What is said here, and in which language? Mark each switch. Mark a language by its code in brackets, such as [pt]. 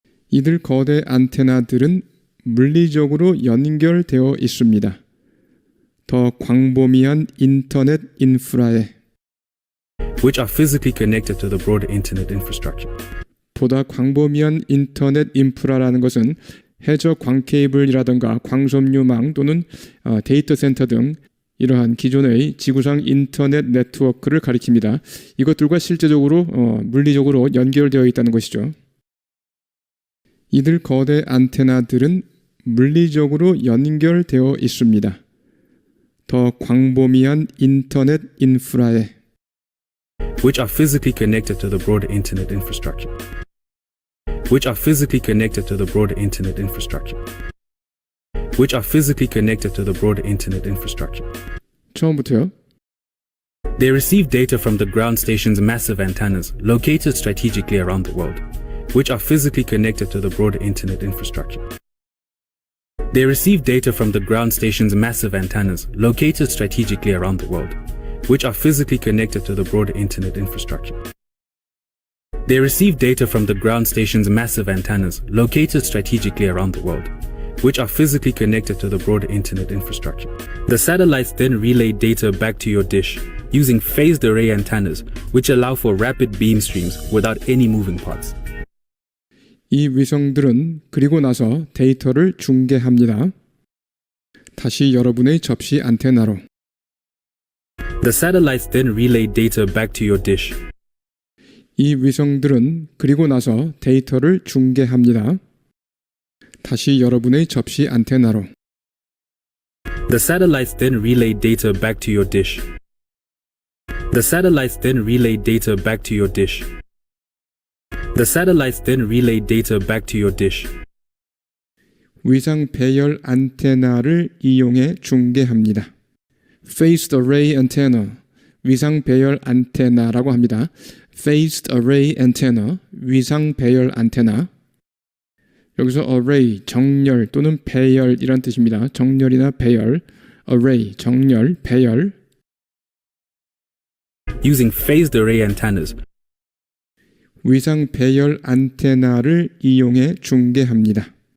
[ko] 이들 거대 안테나들은 물리적으로 연결되어 있습니다. 더 광범위한 인터넷 인프라에. [en] Which are physically connected to the broader internet infrastructure. [ko] 보다 광범위한 인터넷 인프라라는 것은 해저 광케이블이라든가 광섬유망 또는 데이터 센터 등 이러한 기존의 지구상 인터넷 네트워크를 가리킵니다. 이것들과 실제적으로 물리적으로 연결되어 있다는 것이죠. 이들 거대 안테나들은 물리적으로 연결되어 있습니다. 더 광범위한 인터넷 인프라에. [en] Which are physically connected to the broader internet infrastructure. Which are physically connected to the broader internet infrastructure. Which are physically connected to the broader internet infrastructure. [ko] 처음부터요. [en] They receive data from the ground station's massive antennas located strategically around the world, which are physically connected to the broader internet infrastructure. They receive data from the ground station's massive antennas located strategically around the world, which are physically connected to the broader internet infrastructure. They receive data from the ground station's massive antennas located strategically around the world, which are physically connected to the broader internet infrastructure. The satellites then relay data back to your dish using phased array antennas, which allow for rapid beam streams without any moving parts. [ko] 이 위성들은 그리고 나서 데이터를 중계합니다. 다시 여러분의 접시 안테나로. [en] The satellites then relay data back to your dish. [ko] 이 위성들은 그리고 나서 데이터를 중계합니다. 다시 여러분의 접시 안테나로. [en] The satellites then relay data back to your dish. The satellites then relay data back to your dish. The satellites then relay data back to your dish. [ko] 위상 배열 안테나를 이용해 중계합니다. [en] Phased array antenna, [ko] 위상 배열 안테나라고 합니다. [en] Phased array antenna, [ko] 위상 배열 안테나. 여기서 array, 정렬 또는 배열이란 뜻입니다. 정렬이나 배열, array, 정렬, 배열. [en] Using phased array antennas. [ko] 위상 배열 안테나를 이용해 중계합니다.